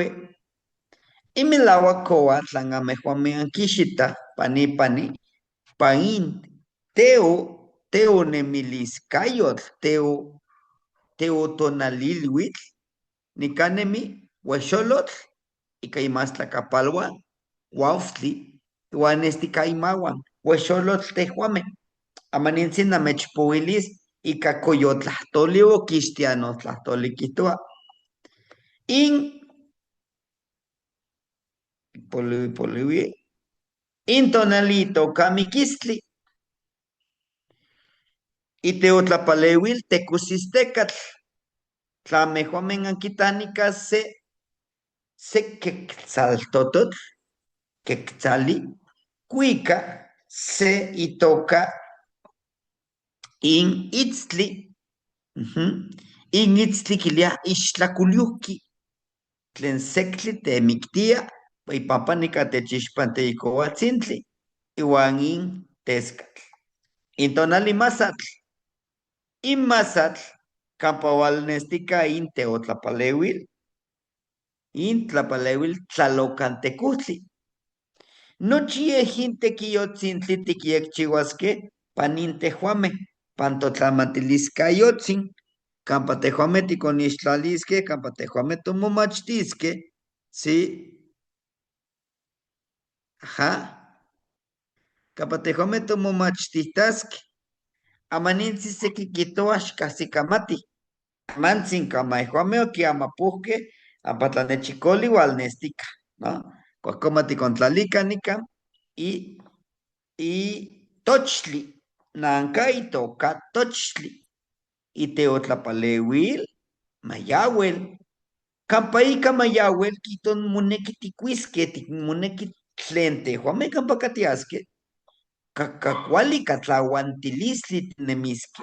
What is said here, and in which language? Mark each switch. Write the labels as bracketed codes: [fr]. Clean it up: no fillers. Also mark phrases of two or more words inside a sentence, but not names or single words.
[nah] Imilawa coatl angamejuame anquixita pani pain teo nemiliscayotl teo tonalilhuitl nicanemi huexolotl icaimastlacapaluan Waufli, Iwan Esticaimawan, Huexolotl tejuame, Amanintzin namechpoilis, Ica coyotlahtoli o quistianotlahtoli quitua. In poliwi, in tonalito kamiquistli, Iteotlapaleuil tecusistecatl, Tlamejuamen anquitanica se quetzaltototl, quetzali, cuica se itoca in itztli, in itztli quilia ixtlaculiuhki, tlen sectli temictia, ipapanica techixpanteicoatzintli, iwan in tescatl. In tonali masatl, in masatl, campaualnestica in teotlapaleuil, in tlapaleuil tlalocantecutli. Nochi ejintequiotzintli tiquiecchihuasque panintejuame, pantotlamatiliscayotzin, campa tejuame ticonixtlalisque, campa tejuame tomomachtisque, [es] ¿sí? Ajá. [nah] Campa tejuame tomomachtistasque, amanintzin sequiquitoax casicamati, amantzin camaejuame oquiamapuhque, apatlanechicoli walnestica, ¿no? Cuacoma ticontlalica nica, y tochtli, nanca itoca tochtli, y teotlapaleuil, mayauel, campa ica mayauel, quiton moneki ticuisque, moneki tlen tejuame campa catiasque, cacacuali catlauantilisli tinemisque.